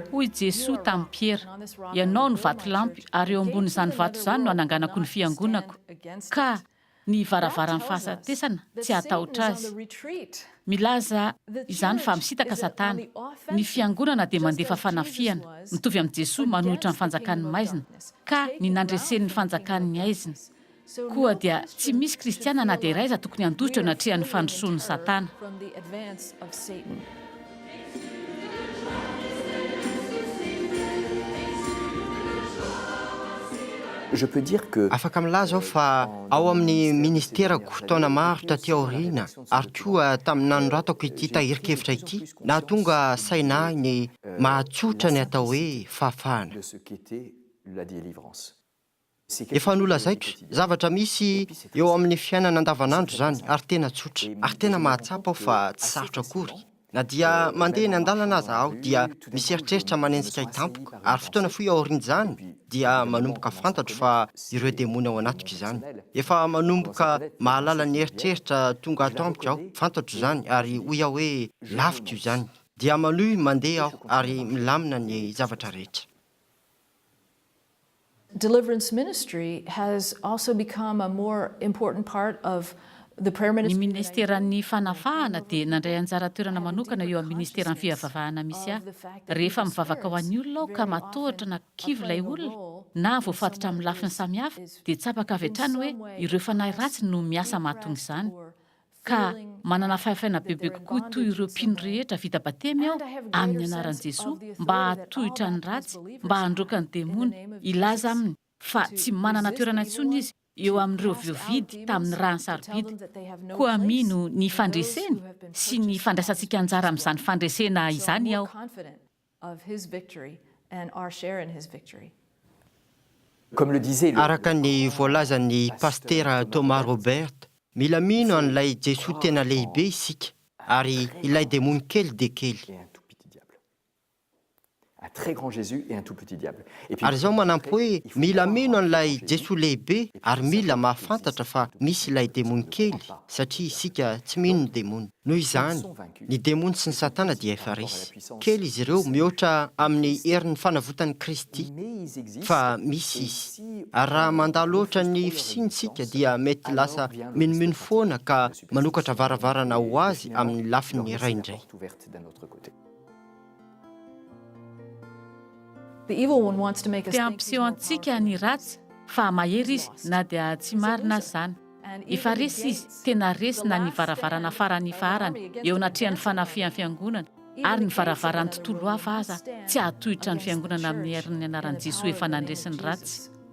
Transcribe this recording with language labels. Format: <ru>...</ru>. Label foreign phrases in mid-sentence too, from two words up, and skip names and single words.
<mg>hoy Jesosy tamin'i Piera ianao no vatolampy ary eo ambon'izany vato izany no ananganako ny fiangonako ka ny varavaran'ny fahafatesana tsy hatahotra azy milaza izany fa misitaka Satana ny fiangonana dia mandefa fanafiana mitovy amin'ny Jesosy manohitra ny fanjakan'ny maizina ka ny nandresen'ny fanjakan'ny aizina koa dia tsy misy kristiana na dia raiza tokony handositra eo anatrehan'ny fandrosoan'ny Satana</mg> <fr>Je peux dire que</fr> <mg>afaka milaza aho fa ao amin'ny ministerako taona maro taty aoriana ary koa tamin'ny nanoratako ity tahirikevitra ity nahatonga sainahy ny mahatsotra ny atao hoe fahafahana</mg> <fr>de ce qu'était la délivrance.</fr> <mg>efa nolazaiko zavatra misy eo amin'ny fiainana andavanandro zany ary tena tsotra ary tena mahatsapa aho fa tsy sarotra akory na dia mandeha ny andalana aza aho dia miseritreritra manenjika hitampoko ary fotoana foy aoriana izany dia manomboka fantatro fa ireo demony ao anatiko izany efa manomboka mahalala ny eritreritra tonga ato amiko aho fantatro izany ary hoy aho hoe lavitra io izany dia manohy mandeha aho ary milamina ny zavatra rehetra</mg> <en>deliverance ministry has also become a more important part of the prayer</en> <mg>ny</mg> <en>ministry.</en> <mg>ministeran'ny fanafahana dia nandray anjara toerana manokana eo amin'ny ministeran'ny fivavahana misy ahy rehefa mivavaka ho an'ny olona aho ka matohatra na kivy ilay olona na voafatotra amin'ny lafiny samihafa dia tsapaka avy hatrany hoe ireo fanahy ratsy no miasa mahatonga izany ka manana fahafaina bebe kokoa toy ireo mpino rehetra vita batemy aho amin'ny anaran'i Jesosy mba hatohitra ny ratsy mba handroaka ny demony ilaza aminy fa tsy manana toerana intsony izy eo amin'ireo viovidy tamin'ny rany sarobidy koa mino ny fandreseny sy ny fandraisantsika anjara amin'izany fandresena izany aho.</mg> <fr>Comme le disait</fr> <mg>araka ny voalazan'ny pastera Thomas Robert, mila mino an'ilay Jesosy tena lehibe isika ary ilay demony kely de kely.</mg> <fr>et un tout petit diable. Un très grand Jésus et un tout petit diable. Et puis,</fr> <mg>Ary izao manampy hoe mila mino an'ilay Jesosy lehibe ary mila mahafantatra fa misy ilay demony kely satria isika tsy mino ny demony. Noho izany, ny demony sy ny satana dia efa resy. Kely izy ireo mihoatra amin'ny herin'ny fanavotan'i Kristy,</mg> <fr>mais ils existent.</fr> <mg>fa misy izy. Ary raha mandalo ohatra ny fisinitsika dia mety lasa minomino foana ka manokatra varavarana ho azy amin'ny lafiny</mg> <fr>Leur</fr> <mg>iray</mg> <fr>laisser la</fr> <mg>indray.</mg> <fr>porte ouverte d'un autre côté.</fr> <mg>Te ampiseho antsika ny ratsy fa mahery izy na dia tsy marina izany. Efa resy izy tena resy na ny varavarana farany farany eo anatrehan'ny fanafihan'ny fiangonana ary ny varavarany tontolo hafa aza tsy ahatohitra ny fiangonana amin'ny herin'ny anaran'i Jesosy efa nandresiny ratsy.</mg>